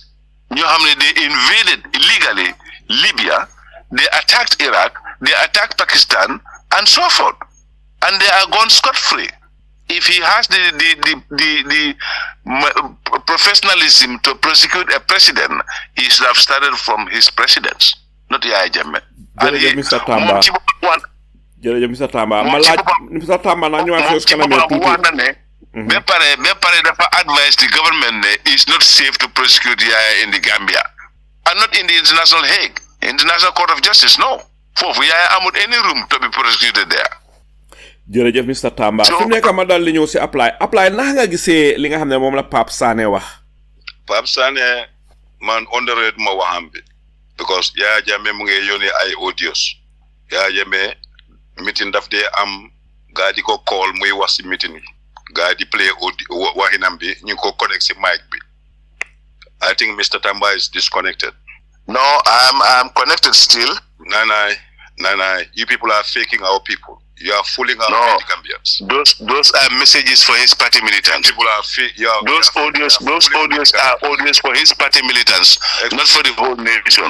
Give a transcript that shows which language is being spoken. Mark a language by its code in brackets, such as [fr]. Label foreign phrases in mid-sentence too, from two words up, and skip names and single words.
[en] You know how many they invaded illegally Libya, they attacked Iraq, they attacked Pakistan, and so forth, and they are gone scot-free. If he has the professionalism to prosecute a president, he should have started from his presidents, not Yahya Jammeh. Mr. [wo] Tamba. Jërëjëf Mr. Tamba. Mr. Tamba na ñëwaat ci kanam tuuti. [en] Be pare dafa advise the government is not safe to prosecute Yaya in the Gambia, and not in the International Hague, International Court of Justice. No, [wo] foofu Yaya amul [en] any room to be prosecuted there. [wo] Jërëjëf Mr. Tamba. Fi mu nekk ma dal li ñëw si apply naka nga gisee li nga xam ne moom la Pape Sané wax. Pape Sané man underrated ma waxam bi, because Yaya Jammeh mu ngi yónnee ay audios. Yaya Jammeh meeting daf dee am gaa di ko call muy wax si meeting yi. Gaa di play waxinam bi ñu ko connect si mic bi. [en] I think Mr. Tamba is disconnected. No, I'm connected still. Nana, you people are faking our people. You are fooling our Gambians. Those are messages for his party militants. People are those audios are audios for his party militants, not for the whole nation.